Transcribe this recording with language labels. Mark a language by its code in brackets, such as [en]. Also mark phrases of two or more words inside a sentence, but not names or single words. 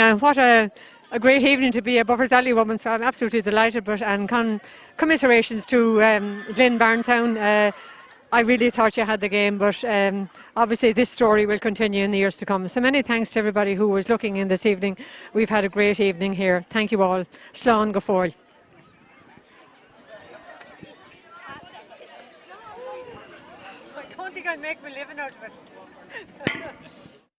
[en] What a great evening to be a Buffers Alley woman, so I'm absolutely delighted. And commiserations to Glynn Barntown. I really thought you had the game, but obviously this story will continue in the years to come. So many thanks to everybody who was looking in this evening. We've had a great evening here. Thank you all. [ga] Slán go fóill. [en] I don't think I'd make my living out of it.